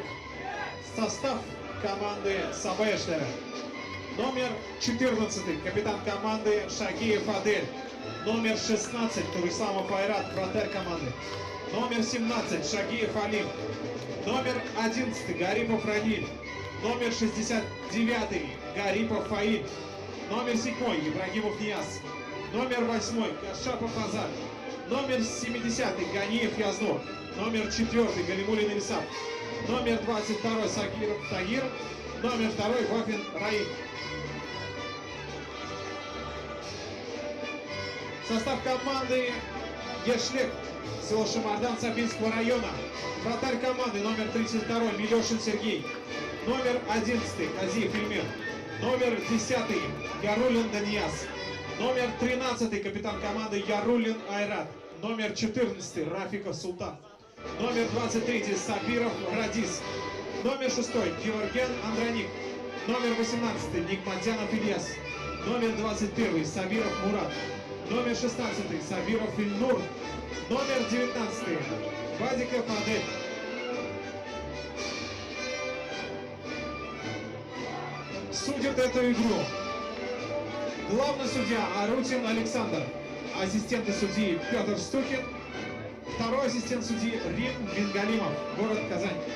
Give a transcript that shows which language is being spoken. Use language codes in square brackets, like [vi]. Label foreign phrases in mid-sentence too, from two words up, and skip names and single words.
[ru] Состав команды Саба Яшьләре. Номер 14, капитан команды Шагиев Адель. Номер 16, Турисламов Айрат, вратарь команды. Номер 17, Шагиев Алим. Номер 11, Гарипов Раниль. Номер 69, Гарипов Фаиль. Номер 7, Ибрагимов Нияз. Номер 8, Кашапов Азар. Номер 70, Ганиев Язнур. Номер 4, Галимулин Ильсаб. Номер 22, Сагиров Тагир. Номер 2, Вафин Раим. Состав команды Яшьлек, село Шамардан Сабинского района. Вратарь команды номер 32, Милешин Сергей. Номер 11, Казиев Эльмир. Номер 10, Ярулин Данияс. Номер 13, капитан команды Ярулин Айрат. Номер 14, Рафиков Султан. Номер 23, Сабиров Радис. Номер 6, Георген Андроник. Номер 18, Никматянов Ильяс. Номер 21, Сабиров Мурат. Номер 16, Сабиров Ильнур. Номер 19, Бадиков Адель. Судит эту игру главный судья Арутин Александр. Ассистенты судьи Петр Стукин. Второй ассистент судьи Рим Мингалимов, город Казань.